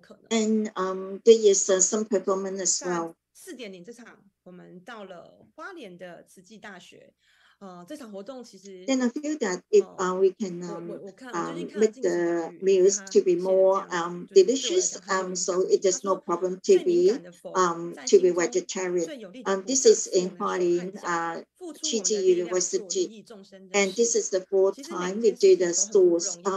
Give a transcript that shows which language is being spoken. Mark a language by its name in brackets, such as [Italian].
[English] And there is some performance as well. [Chinese] 4:00这场，我们到了花莲的慈济大学。这场活动其实 [English] Then I feel that if we can make the meals to be more delicious, so it is no problem to be vegetarian. This is in Hualien University, and this is the fourth time we do the stores.